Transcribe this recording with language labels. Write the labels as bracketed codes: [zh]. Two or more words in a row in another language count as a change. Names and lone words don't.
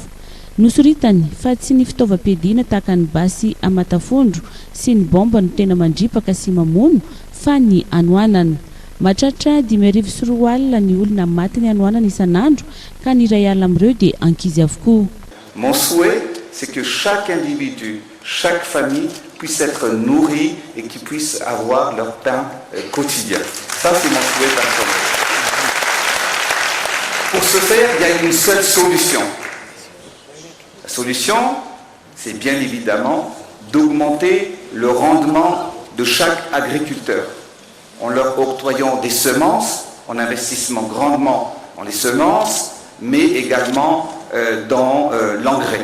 [mg] Nosoritany fa tsy ny fitaovam-piadiana tahaka ny basy amatafondro sy ny bomba no tena mandripaka sy mamono fa ny anoanana. Mahatratra 5,4 alina ny olona maty ny anoanana isan'andro ka ny iray alina amin'ireo dia ankizy avokoa. [fr] Mon souhait, c'est que chaque individu, chaque famille puisse être nourrie et qu'ils puissent avoir leur pain quotidien. Ça, c'est mon souhait personnel. Pour ce faire, il y a une seule solution. La solution, c'est bien évidemment d'augmenter le rendement de chaque agriculteur en leur octroyant des semences, en investissement grandement dans les semences, mais également dans l'engrais.